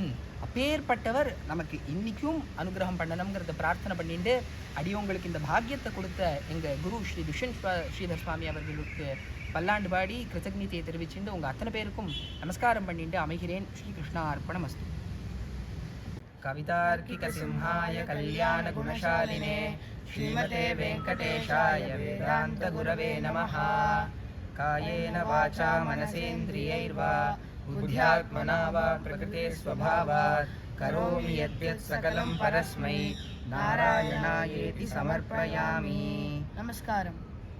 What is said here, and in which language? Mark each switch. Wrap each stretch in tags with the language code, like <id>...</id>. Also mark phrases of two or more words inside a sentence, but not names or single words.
<ta>அப்பேற்பட்டவர் நமக்கு இன்றைக்கும் அனுகிரகம் பண்ணணுங்கிறத பிரார்த்தனை பண்ணிட்டு அடியவங்களுக்கு இந்த பாக்கியத்தை கொடுத்த எங்கள் குரு ஸ்ரீ துஷ்யந்த் ஸ்ரீதர் சுவாமி அவர்களுக்கு பல்லாண்டு பாடி கிருத்தஜ்ஞத்தையை தெரிவிச்சுட்டு உங்கள் அத்தனை பேருக்கும் நமஸ்காரம் பண்ணிட்டு அமைகிறேன்.</ta> <sa>श्री कृष्णा अर्पणमस्तु. कवितार्किक सिंहाय कल्याण गुणशालिने श्रीमते वेङ्कटेशाय वेदान्त गुरवे नमः. कायेन वाचा मनसेन्द्रियैर्वा बुद्ध्यात्मना वा प्रकृते स्वभावात् करोमि यद्यत् सकलं परस्मै नारायणायेति समर्पयामि. नमस्कारम्.</sa>